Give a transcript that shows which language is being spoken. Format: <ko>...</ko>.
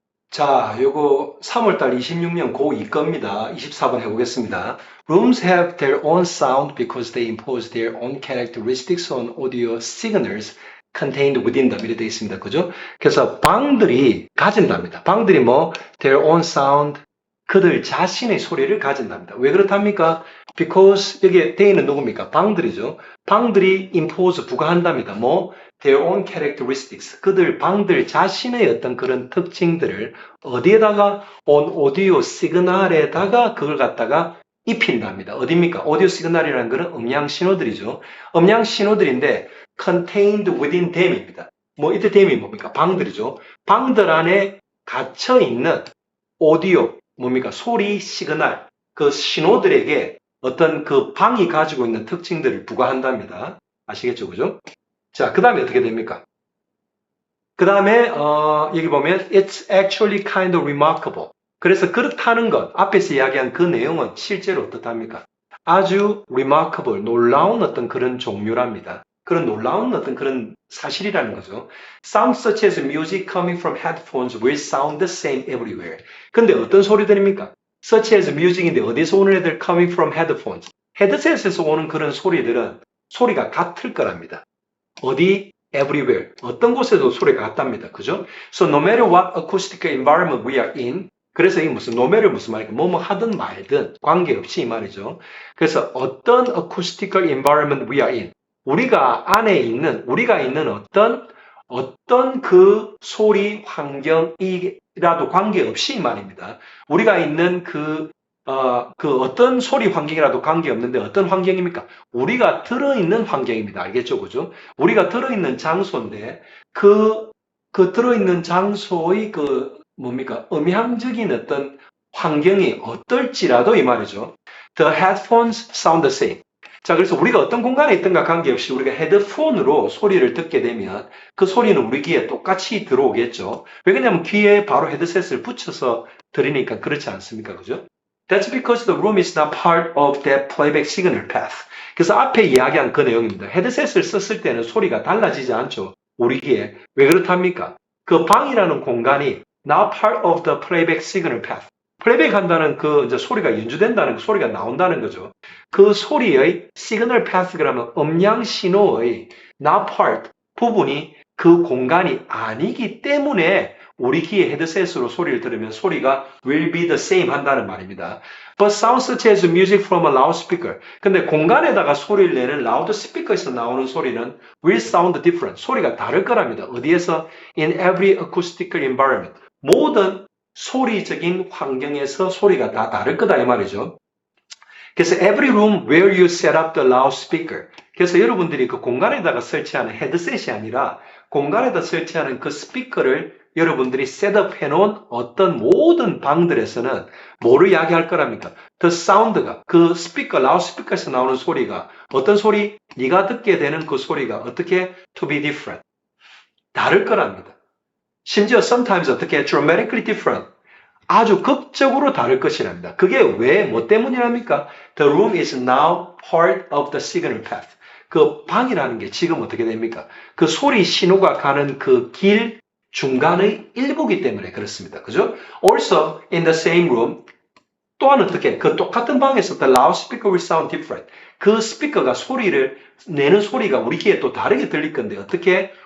<ko>자, 요거 3월달 26년 고2 겁니다. 24번 해보겠습니다.</ko> <en>Rooms have their own sound because they impose their own characteristics on audio signals contained within them.</en> <ko>이렇게 되어 있습니다. 그죠? 그래서 방들이 가진답니다. 방들이 뭐?</ko> <en>Their own sound.</en> <ko>그들 자신의 소리를 가진답니다. 왜 그렇답니까?</ko> <en>Because</en> <ko>여기에 they는 누굽니까? 방들이죠. 방들이 impose 부과한답니다. 뭐?</ko> <en>Their own characteristics.</en> <ko>그들 방들 자신의 어떤 그런 특징들을 어디에다가</ko> <en>on audio</en> <ko>시그널에다가 그걸 갖다가 입힌답니다. 어디입니까? 오디오 시그널이라는 것은 음량 신호들이죠. 음량 신호들인데</ko> <en>contained within them</en> <ko>입니다. 뭐 이때 them이 뭡니까? 방들이죠. 방들 안에 갇혀 있는 오디오 뭡니까? 소리 시그널 그 신호들에게 어떤 그 방이 가지고 있는 특징들을 부과한답니다. 아시겠죠? 그죠? 자, 그 다음에 어떻게 됩니까? 그 다음에 여기 보면</ko> <en>It's actually kind of remarkable.</en> <ko>그래서 그렇다는 것, 앞에서 이야기한 그 내용은 실제로 어떻답니까? 아주 remarkable, 놀라운 어떤 그런 종류랍니다. 그런 놀라운 어떤 그런 사실이라는 거죠.</ko> <en>Sounds such as music coming from headphones will sound the same everywhere.</en> <ko>근데 어떤 소리들입니까?</ko> <en>Such as music인데</en> <ko>어디서 오는 애들</ko> <en>coming from headphones?</en> <ko>헤드셋에서 오는 그런 소리들은 소리가 같을 거랍니다. 어디?</ko> <en>Everywhere.</en> <ko>어떤 곳에도 소리가 같답니다. 그죠?</ko> <en>So no matter what acoustic environment we are in,</en> <ko>그래서 이 무슨 no matter 무슨 말이니까 뭐뭐 하든 말든 관계없이 이 말이죠. 그래서 어떤</ko> <en>acoustical environment we are in,</en> <ko>우리가 있는 어떤 그 소리 환경이라도 관계없이 이 말입니다. 우리가 있는 그 어떤 소리 환경이라도 관계없는데 어떤 환경입니까? 우리가 들어있는 환경입니다. 알겠죠? 그죠? 우리가 들어있는 장소인데 그 들어있는 장소의 뭡니까? 음향적인 어떤 환경이 어떨지라도 이 말이죠.</ko> <en>The headphones sound the same.</en> <ko>자, 그래서 우리가 어떤 공간에 있든가 관계없이 우리가 헤드폰으로 소리를 듣게 되면 그 소리는 우리 귀에 똑같이 들어오겠죠. 왜냐하면 귀에 바로 헤드셋을 붙여서 들으니까 그렇지 않습니까? 그죠?</ko> <en>That's because the room is not part of that playback signal path.</en> <ko>그래서 앞에 이야기한 그 내용입니다. 헤드셋을 썼을 때는 소리가 달라지지 않죠. 우리 귀에. 왜 그렇답니까? 그 방이라는 공간이</ko> <en>not part of the playback signal path.</en> <ko>플레이백 한다는 그 이제 소리가 연주된다는 그 소리가 나온다는 거죠. 그 소리의 시그널 패스 그러면 음량 신호의 not part 부분이 그 공간이 아니기 때문에 우리 귀에 헤드셋으로 소리를 들으면 소리가</ko> <en>will be the same</en> <ko>한다는 말입니다.</ko> <en>But sounds such as music from a loudspeaker.</en> <ko>근데 공간에다가 소리를 내는 라우드 스피커에서 나오는 소리는</ko> <en>will sound different.</en> <ko>소리가 다를 거랍니다. 어디에서?</ko> <en>In every acoustical environment.</en> <ko>모든 소리적인 환경에서 소리가 다 다를 거다 이 말이죠. 그래서</ko> <en>every room where you set up the loudspeaker.</en> <ko>그래서 여러분들이 그 공간에다가 설치하는 헤드셋이 아니라 공간에다 설치하는 그 스피커를 여러분들이 셋업 해놓은 어떤 모든 방들에서는 뭐를 이야기할 거랍니까?</ko> <en>The sound</en> <ko>가 그 스피커, 라우드스피커에서 나오는 소리가 어떤 소리? 네가 듣게 되는 그 소리가 어떻게?</ko> <en>To be different.</en> <ko>다를 거랍니다. 심지어 sometimes 어떻게?</ko> <en>Dramatically different.</en> <ko>아주 극적으로 다를 것이랍니다. 그게 왜, 뭐 때문이랍니까?</ko> <en>The room is now part of the signal path.</en> <ko>그 방이라는 게 지금 어떻게 됩니까? 그 소리 신호가 가는 그 길 중간의 일부기 때문에 그렇습니다. 그죠?</ko> <en>Also, in the same room,</en> <ko>또한 어떻게? 그 똑같은 방에서</ko> <en>the loudspeaker will sound different.</en> <ko>그 스피커가 소리를 내는 소리가 우리 귀에 또 다르게 들릴 건데 어떻게?</ko>